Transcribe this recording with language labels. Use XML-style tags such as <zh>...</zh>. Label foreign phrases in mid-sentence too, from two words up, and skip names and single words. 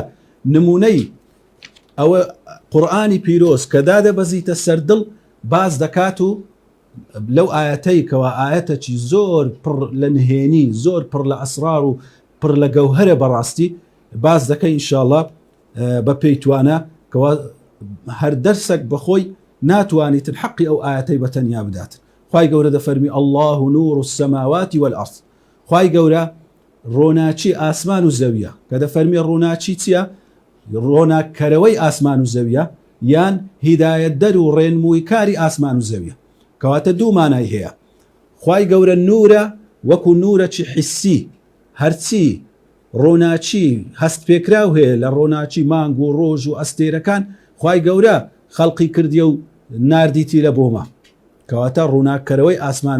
<ckb>نمونەی ئەوە قورئانی پیرۆز کە دادەبەزیتە سەر دڵ باز دەکات و لەو ئاەتەی کەوا ئاەتێکی زۆر پڕ لە نهێنی زۆر پڕ لە ئەسرار و پڕ لە گەوهرە بەڕاستی باز دەکەی ئینشاءڵڵا بە پێی توانە کەوا هەر دەرسێک بەخۆی ناتوانیتن حەقی ئەو ئاەتەی بەتەنیا بداتن خوای گەورە دەفەرمی</ckb> <ar>الله نور السماوات والأرض</ar> <ckb>خوای گەورە ڕۆناچی ئاسمان و زەویە کە دەفەرمی ڕووناچی چییە ڕۆناکەرەوەی ئاسمان و زەویە یان هیدایەت دەر و ڕێنمووی کاری ئاسمان و زەویە کەواتە دوو مانای هەیە خوای گەورە نورە وەکو نورەکی حسی هەرچی ڕۆناچی هەست پێکراو هەیە لە ڕۆناچی مانگ و ڕۆژ و ئەستێرەکان خوای گەورە خەڵقی کردیە و ناردیتی لە بۆمە کەواتە ڕووناکەرەوەی ئاسمان و</ckb>